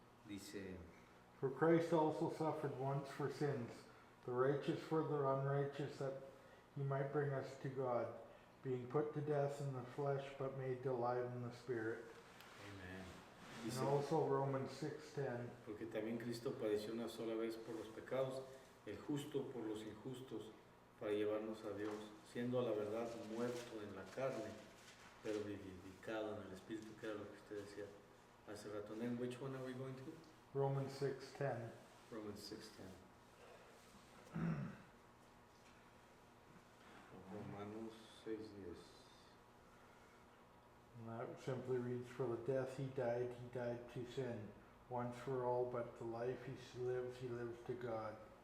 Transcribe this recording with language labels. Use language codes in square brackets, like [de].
[es] 3:18. Dice, [en] For Christ also suffered once for sins, the righteous for the unrighteous, that he might bring us to God, being put to death in the flesh, but made alive in the spirit. Amen. And [es] Dice, [en] also Romans 6:10. [es] porque también Cristo padeció una sola vez por los pecados, el justo por los injustos, para llevarnos a Dios, siendo a la verdad muerto en la carne, pero vivificado en el espíritu, que era lo que usted decía hace rato. [en] And then which one are we going to? Romans 6:10. Romans 6:10. [es] Romanos 6:10. [en] And that simply reads, for the death he died to sin, once for all, but the life he lives to God.